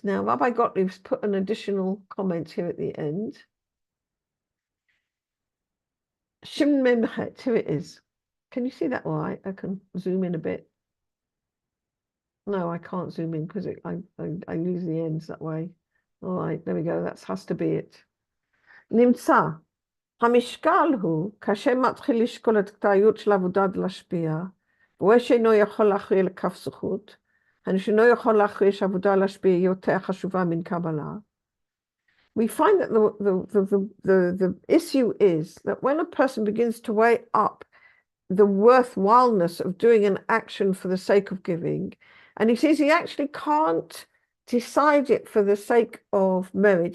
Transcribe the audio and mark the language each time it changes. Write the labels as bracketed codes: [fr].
[en] Now, Rabbi Gottlieb's put an additional comment here at the end. Shin Mem Het, here it is. Can you see that all right? I can zoom in a bit. No, I can't zoom in because I lose the ends that way. All right, there we go. That has to be it. [he] נמצא, המשקל הוא, כאשר מתחיל לשקול את כדאיות של עבודה להשפיע, רואה שאינו יכול להכריע לכף זכות, שאינו יכול להכריע שעבודה להשפיע יותר חשובה מן קבלה. [en] We find that the issue is that when a person begins to weigh up the worthwhileness of doing an action for the sake of giving, and he says he actually can't decide it for the sake of merit.